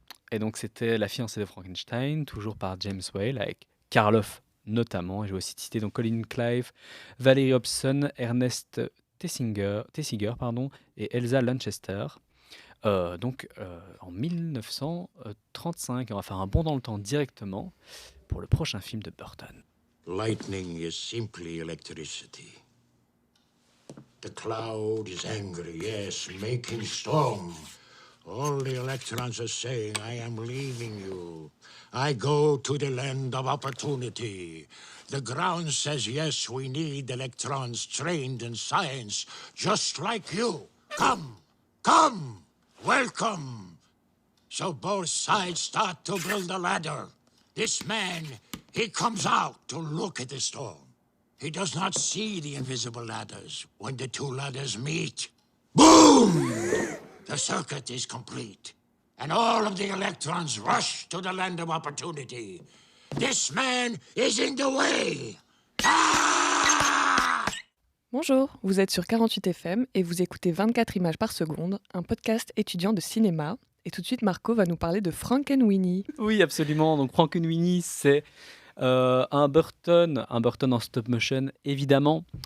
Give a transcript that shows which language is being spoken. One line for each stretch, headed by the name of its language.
French: Et donc c'était La fiancée de Frankenstein, toujours par James Whale, avec Karloff notamment. Et je vais aussi citer donc Colin Clive, Valerie Hobson, Ernest Tessiger, et Elsa Lanchester. En 1935, on va faire un bond dans le temps directement pour le prochain film de Burton.
English: Lightning is simply electricity. The cloud is angry, yes, making storm. All the electrons are saying, I am leaving you. I go to the land of opportunity. The ground says, yes, we need electrons trained in science, just like you. Come, welcome. So both sides start to build a ladder. This man, he comes out to look at the storm. He does not see the invisible ladders. When the two ladders meet, boom! The circuit is complete. And all of the electrons rush to the land of opportunity. This man is in the way. Ah!
French: Bonjour, vous êtes sur 48 FM et vous écoutez 24 images par seconde, un podcast étudiant de cinéma. Et tout de suite, Marco va nous parler de Frankenweenie. Oui, absolument. Donc Frankenweenie, c'est un Burton en stop motion, évidemment.